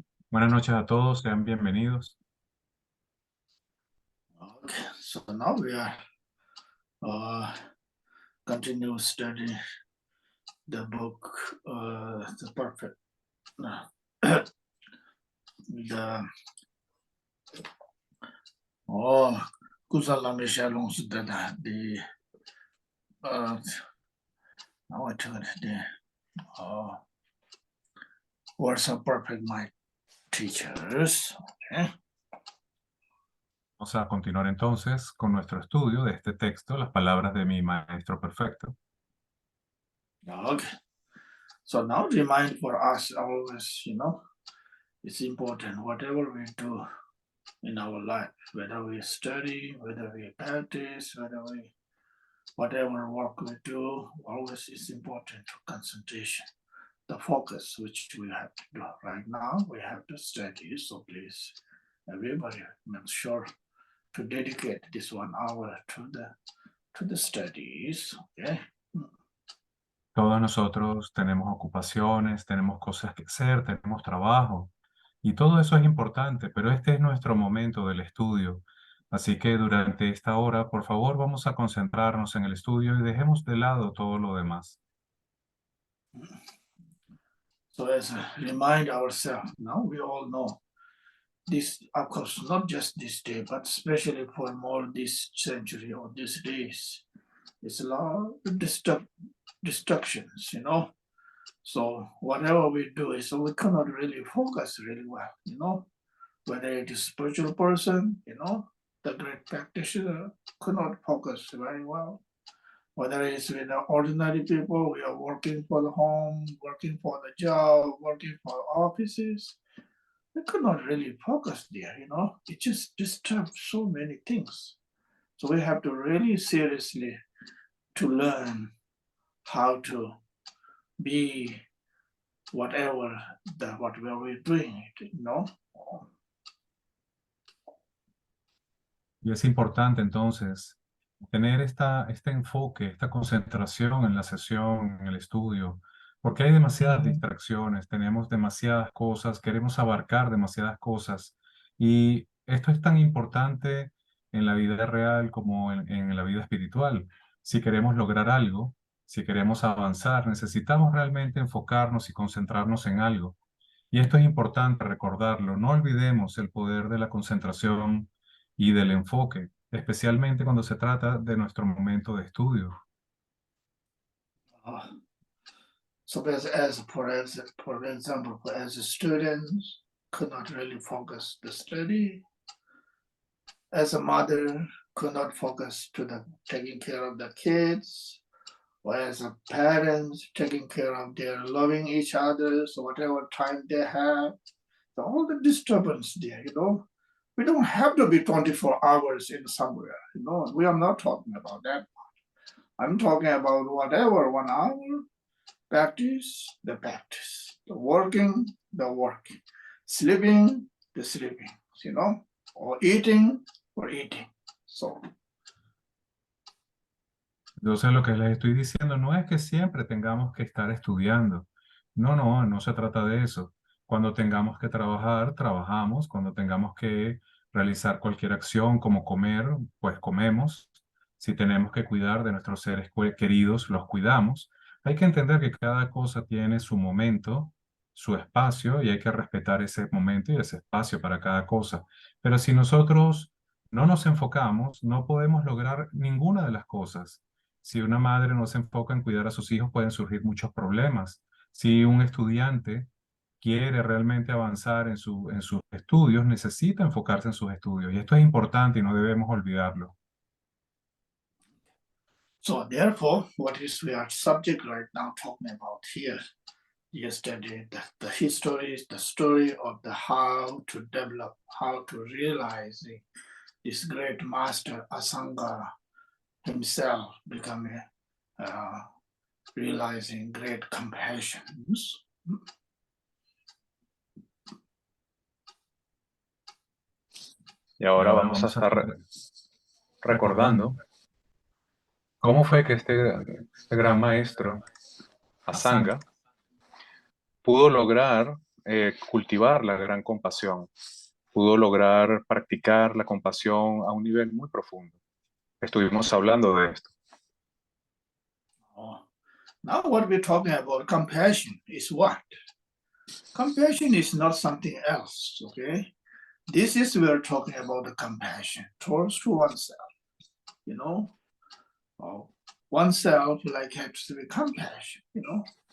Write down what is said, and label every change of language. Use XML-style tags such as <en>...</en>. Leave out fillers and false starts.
<es>Buenas noches a todos, sean bienvenidos.</es> <en>Okay. So now we are continue study the book, the perfect, the Kusala Michelon's the now I took the words of perfect my teachers. Okay.</en> <es>Vamos a continuar entonces con nuestro estudio de este texto, las palabras de mi maestro perfecto.</es> <en>Okay. So now remind for us always, it's important whatever we do in our life, whether we study, whether we practice, whatever work we do, always is important to concentration, the focus which we have to do. Right now we have to study, so please everybody make sure to dedicate this 1 hour to the studies. Okay.</en> <es>Todos nosotros tenemos ocupaciones, tenemos cosas que hacer, tenemos trabajo, y todo eso es importante, pero este es nuestro momento del estudio. Así que durante esta hora, por favor, vamos a concentrarnos en el estudio y dejemos de lado todo lo demás.</es> <en>So as a remind ourselves, now we all know this, of course, not just this day, but especially for more this century or these days, it's a lot of distractions, So whatever we do is, so we cannot really focus really well, whether it is spiritual person, the great practitioner could not focus very well. Whether it's with the ordinary people, we are working for the home, working for the job, working for offices. We could not really focus there. It just disturbs so many things. So we have to really seriously to learn how to be whatever what we're doing it.</en> <es>Y es importante entonces tener este enfoque, esta concentración en la sesión, en el estudio, porque hay demasiadas distracciones, tenemos demasiadas cosas, queremos abarcar demasiadas cosas, y esto es tan importante en la vida real como en la vida espiritual. Si queremos lograr algo, si queremos avanzar, necesitamos realmente enfocarnos y concentrarnos en algo. Y esto es importante recordarlo. No olvidemos el poder de la concentración y del enfoque, especialmente cuando se trata de nuestro momento de estudio.</es> <en>So as for example, as students could not really focus the study, as a mother could not focus to the taking care of the kids, or as a parents taking care of their loving each other, so whatever time they have, so all the disturbance there. We don't have to be 24 hours in somewhere, we are not talking about that. I'm talking about whatever 1 hour, practice, the practice, the working, the working, sleeping, the sleeping, or eating, or eating. So</en> <es>Entonces, lo que les estoy diciendo no es que siempre tengamos que estar estudiando. No se trata de eso. Cuando tengamos que trabajar, trabajamos. Cuando tengamos que realizar cualquier acción como comer, pues comemos. Si tenemos que cuidar de nuestros seres queridos, los cuidamos. Hay que entender que cada cosa tiene su momento, su espacio, y hay que respetar ese momento y ese espacio para cada cosa. Pero si nosotros no nos enfocamos, no podemos lograr ninguna de las cosas. Si una madre no se enfoca en cuidar a sus hijos, pueden surgir muchos problemas. Si un estudiante quiere realmente avanzar en sus estudios, necesita enfocarse en sus estudios. Y esto es importante y no debemos olvidarlo.</es> <en>So therefore, what is our subject right now talking about here? Yesterday, the history, the story of the how to develop, how to realize this great master Asanga himself becoming realizing great compassion.</en> <es>Y ahora Ahora vamos a estar recordando ¿Cómo fue que este gran maestro, Asanga, pudo lograr cultivar la gran compasión? Pudo lograr practicar la compasión a un nivel muy profundo. Estuvimos hablando de esto. Oh.</es> <en>Now what we're talking about, compassion is what? Compassion is not something else, okay? This is we're talking about the compassion towards to oneself, you know? Oh, oneself like has to be compassion, you know?</en>